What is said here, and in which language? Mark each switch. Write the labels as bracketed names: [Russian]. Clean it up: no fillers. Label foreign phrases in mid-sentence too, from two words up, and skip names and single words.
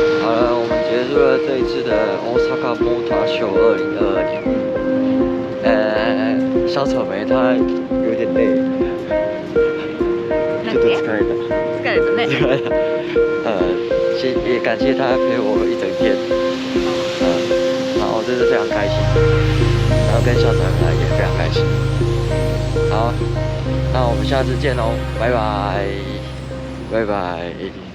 [Chinese] 了，我们结束了这一次的 OSAKA Motor Show 2022 年。小草莓他有点累， [Japanese] ちょっと疲れた。疲れたね。疲れた。 [Chinese] 也感谢他陪我一整天。然后这次非常开心，然后跟小草莓也非常开心。好，那我们下次见喽，拜拜，拜拜。